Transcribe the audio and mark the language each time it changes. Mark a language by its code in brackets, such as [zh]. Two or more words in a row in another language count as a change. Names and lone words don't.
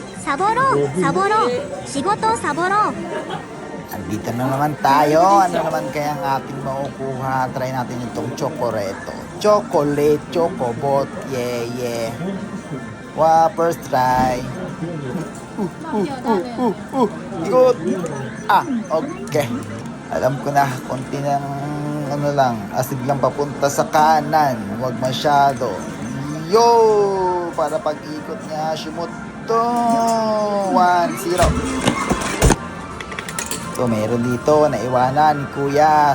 [ja] サボろうサボろう仕事サボろう [tl] Andito na naman tayo. Ano naman kaya ang ating makukuha? Try natin itong chocoreto. [en] Chocolate, chocobot. Yeah, yeah. Wow, first try. Good. Okay. [tl] Alam ko na, konti ng ano lang, asig lang papunta sa kanan. Huwag masyado. Yo! Para pag-ikot niya, Shimoto. 1-0. So, meron dito, naiwanan ni Kuya.